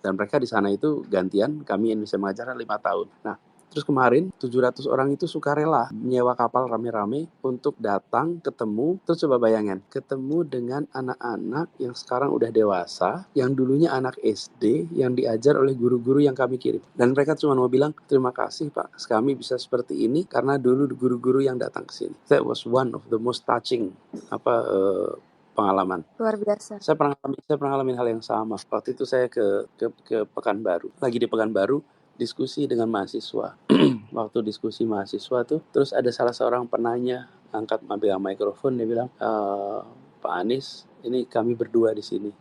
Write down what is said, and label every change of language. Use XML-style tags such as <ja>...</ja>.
<id>Dan mereka di sana itu gantian, kami Indonesia Mengajar 5 tahun. Nah, terus kemarin 700 orang itu sukarela menyewa kapal rame-rame untuk datang ketemu. Terus coba bayangin, ketemu dengan anak-anak yang sekarang udah dewasa, yang dulunya anak SD, yang diajar oleh guru-guru yang kami kirim. Dan mereka cuma mau bilang, terima kasih Pak, kami bisa seperti ini karena dulu guru-guru yang datang ke sini.</id> <en>That was one of the most touching pengalaman.</en> <id>Luar biasa. Saya pernah ngalamin hal yang sama. Waktu itu saya ke Pekanbaru. Lagi di Pekanbaru, diskusi dengan mahasiswa. Waktu diskusi mahasiswa tuh, terus ada salah seorang penanya angkat mikrofon, dia bilang, Pak Anies, ini kami berdua di sini.</id>